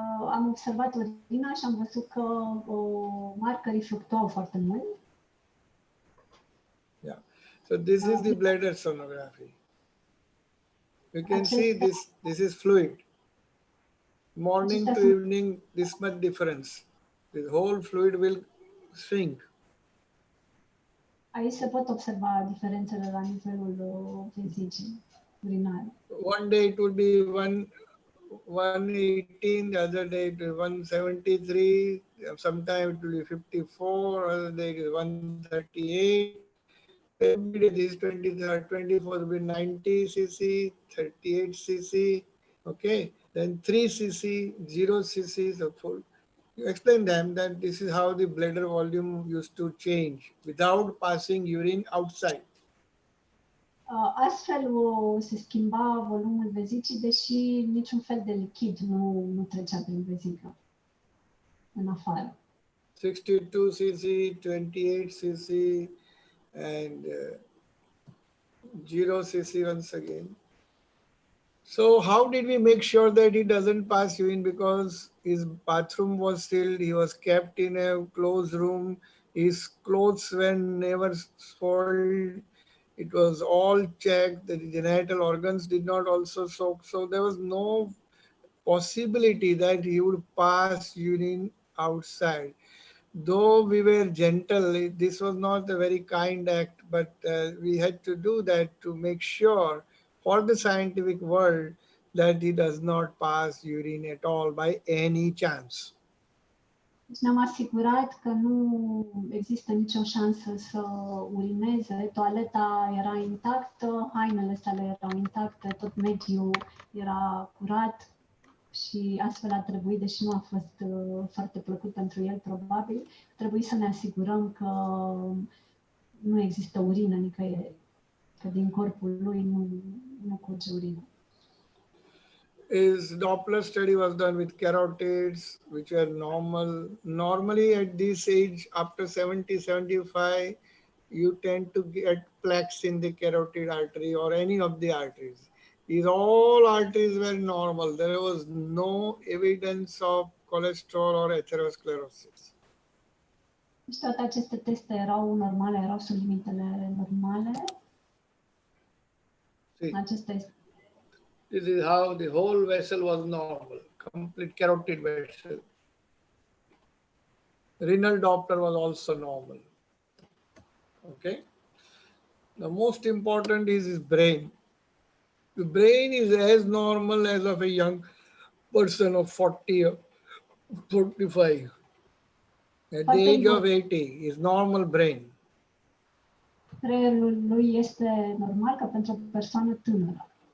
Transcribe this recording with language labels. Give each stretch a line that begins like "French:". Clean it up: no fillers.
Romanian: Am observat urina și am văzut că marcării fluctuau foarte mult.
English: Yeah. So this is the bladder sonography. You can see this is fluid. Morning to evening, this much difference. The whole fluid will shrink.
Romanian: Aici se pot observa diferențele la nivelul vesicii urinare.
English: One day it will be 118, the other day it will be 173, sometimes it will be 54, other day it is 138. Every day this 23rd, 24th will be 90 cc, 38 cc, okay? Then 3 cc, 0 cc, so full. You explain them that this is how the bladder volume used to change without passing urine outside.
Romanian: Astfel se schimba volumul vezicii, deși niciun fel de lichid nu trecea prin vezică în afară.
English: 62 cc, 28 cc, and 0 cc once again. So how did we make sure that he doesn't pass urine? Because his bathroom was sealed, he was kept in a closed room, his clothes were never soiled, it was all checked, the genital organs did not also soak, so there was no possibility that he would pass urine outside. Though we were gentle, this was not a very kind act, but we had to do that to make sure for the scientific world that he does not pass urine at all by any chance.
Romanian: Deci ne-am asigurat că nu există nicio șansă să urineze, toaleta era intactă, hainele sale erau intacte, tot mediul era curat și astfel a trebuit, deși nu a fost foarte plăcut pentru el probabil, trebuie să ne asigurăm că nu există urină nicăieri, că din corpul lui nu curge urină.
English: His Doppler study was done with carotids, which were normal. Normally at this age, after 70, 75, you tend to get plaques in the carotid artery or any of the arteries. These all arteries were normal. There was no evidence of cholesterol or atherosclerosis.
Romanian: Deci toate aceste teste erau normale, erau sub limitele normale. Acesta este.
English: This is how the whole vessel was normal, complete carotid vessel. Renal Doppler was also normal. Okay. The most important is his brain. The brain is as normal as of a young person of 40 or 45. At the age of 80 is normal brain.
Romanian: Creierul lui este normal ca pentru o persoană tânără.